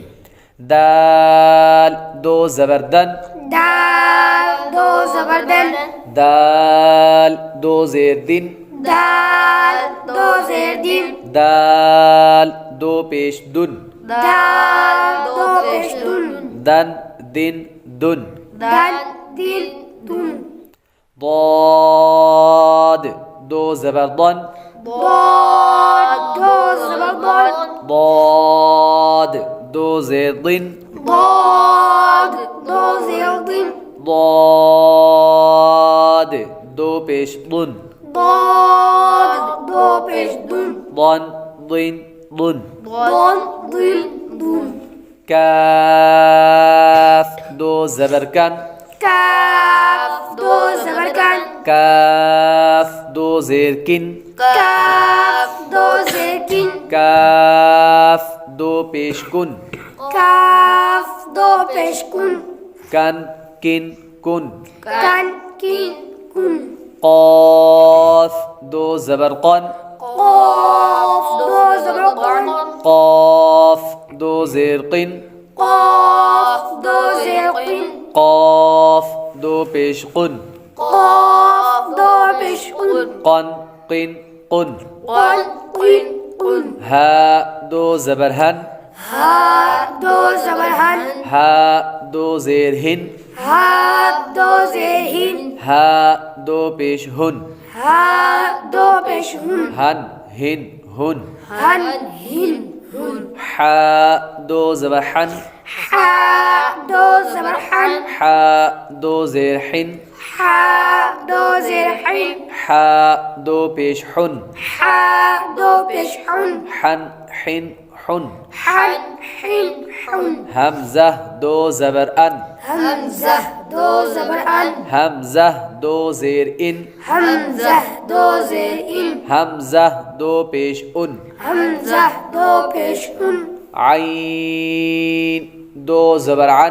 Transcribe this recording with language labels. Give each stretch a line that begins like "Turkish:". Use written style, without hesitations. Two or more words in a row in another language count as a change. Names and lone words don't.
Hindi: दाल दो ज़बर दन, दाल दो ज़बर दन। दाल दो ज़ेर दिन, दाल दो ज़ेर दिन। दाल दो पेश दुन, दाल दो पेश दुन। दन दिन दुन। दन दिन दुन। ضاد दो ज़बर दन, ضاد दो ज़बर दन। ضاد दो ज़ेर दिन, ضاد दो ज़ेर दिन। ضاد दो पेश दुन, ضاد दो पेश दुन। ضن दिन दुन। ضن दिन दुन। काफ दो ज़बर कन, काफ दो ज़बर कन। काफ दो ज़ेर किन, काफ दो ज़ेर किन। काफ दो पेश कुन, काफ दो पेश कुन। कन किन कुन। कन किन कुन। क़ाफ दो ज़बर क़न, क़ाफ दो ज़बर क़न। क़ाफ दो ज़ेर क़िन, क़ाफ दो ज़ेर क़िन। क़ाफ दो पेश कुन, क़ाफ दो पेश कुन। क़न क़िन कुन। क़न क़िन कुन। हा दो ज़बर हन, हा दो ज़बर हन। हा दो ज़ेर हिन, हा दो ज़ेर हिन। हा दो पेश हुन, हा दो पेश हुन। हन हिन हुन। हन हिन हुन। हा दो ज़बर हन, हा दो ज़बर हन। हा दो ज़ेर हिन, हा दो ज़ेर हिन। हा दो पेश हुन, हा दो पेश हुन। हन हिन हुन। हन हिन हुन। हमज़ा दो ज़बर अन, हमज़ा दो ज़बर अन। हमज़ा दो ज़ेर इन, हमज़ा दो ज़ेर इन। हमज़ा दो पेश उन। हमज़ा दो पेश उन। आइन दो ज़बर अन,